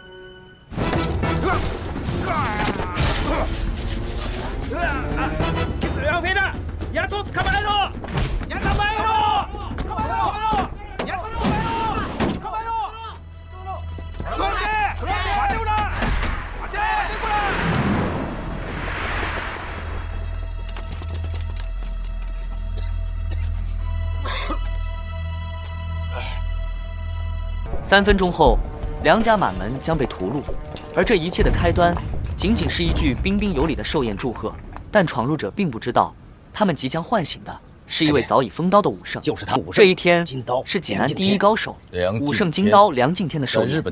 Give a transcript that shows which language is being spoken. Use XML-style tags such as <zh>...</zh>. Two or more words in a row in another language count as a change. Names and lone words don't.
<zh>梁飞的，丫头子，</zh> <ja>捕まえろ！捕まえろ！捕まえろ！丫头子，捕まえろ！捕まえろ！待て！待ておら！待て！こら！</ja> <zh>3 分钟后，梁家满门将被屠戮，而这一切的开端，仅仅是一句彬彬有礼的寿宴祝贺。但闯入者并不知道，他们即将唤醒的是一位早已封刀的武圣。就是他。这一天是济南第一高手武圣金刀梁敬天的寿宴。</zh>